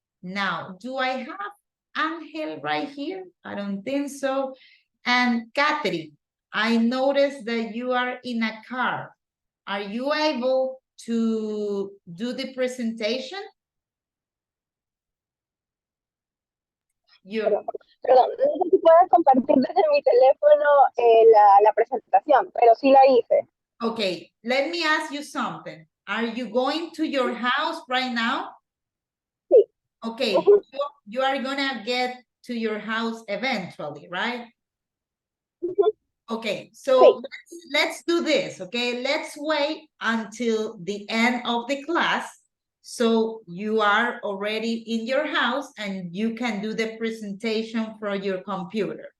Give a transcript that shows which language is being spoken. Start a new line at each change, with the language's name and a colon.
English: Now, do I have Angel right here? I don't think so. And Catherine, I noticed that you are in a car. Are you able to do the presentation? You.
Spanish: Perdón, no sé si puedes compartir desde mi teléfono la presentación, pero sí la hice.
English: Okay, let me ask you something. Are you going to your house right now?
Spanish: Sí.
English: Okay, you are gonna get to your house eventually, right? Okay, so let's do this, okay? Let's wait until the end of the class so you are already in your house and you can do the presentation from your computer.